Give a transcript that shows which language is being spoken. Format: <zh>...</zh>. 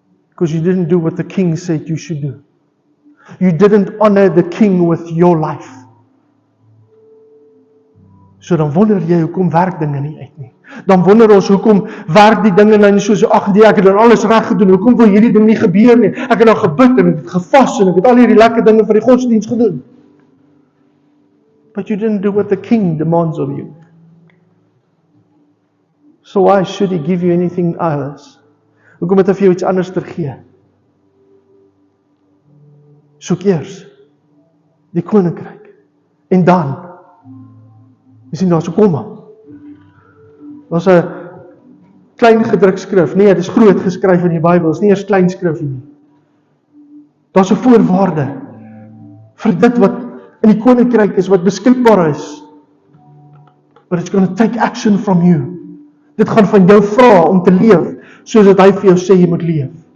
<en>Because you didn't do what the king said you should do. You didn't honor the king with your life.</en> <af>So dan wonder jy hoekom werk dinge nie uit nie. Dan wonder ons hoekom werk die dinge nou nie soos ag nee, ek het dan alles reg gedoen. Hoekom wil hierdie ding nie gebeur nie? Ek het nou gebid en ek het gevas en ek het al hierdie lekker dinge vir die godsdienst gedoen.</af> <en>But you didn't do what the king demands of you. So why should he give you anything else?</en> <af>Hoekom het hy vir jou iets anders te gee? Soek eers die koninkryk. En dan, jy sien daar so komma. Daar's 'n klein gedruk skrif. Nee, dit is groot geskryf in die Bybel. Dit is nie eers klein skrif nie. Daar's 'n voorwaarde vir dit wat in die koninkryk is, wat beskikbaar is.</af> <en>But it's going to take action from you.</en> <af>Dit gaan van jou vra om te leef, soos dat hy vir jou sê jy moet leef.</af>